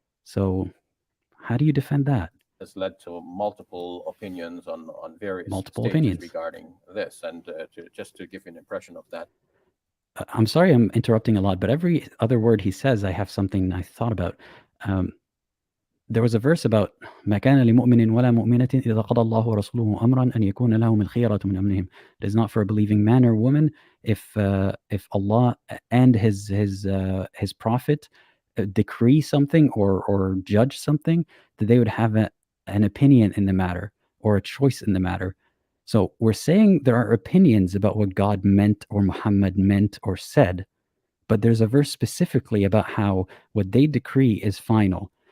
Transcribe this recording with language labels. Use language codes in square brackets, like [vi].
[en] So how do you defend that? Has led to multiple opinions on various Multiple stages opinions. regarding this. And just to give you an impression of that, I'm sorry I'm interrupting a lot, but every other word he says, I have something I thought about. There was a verse about [ar] ما كان لمؤمن ولا مؤمنة إذا قضى الله ورسوله أمرا أن يكون لهم الخيرة من أمرهم. [en] It is not for a believing man or woman if Allah and His Prophet decree something or judge something, that they would have an opinion in the matter or a choice in the matter. So we're saying there are opinions about what God meant or Muhammad meant or said, but there's a verse specifically about how what they decree is final.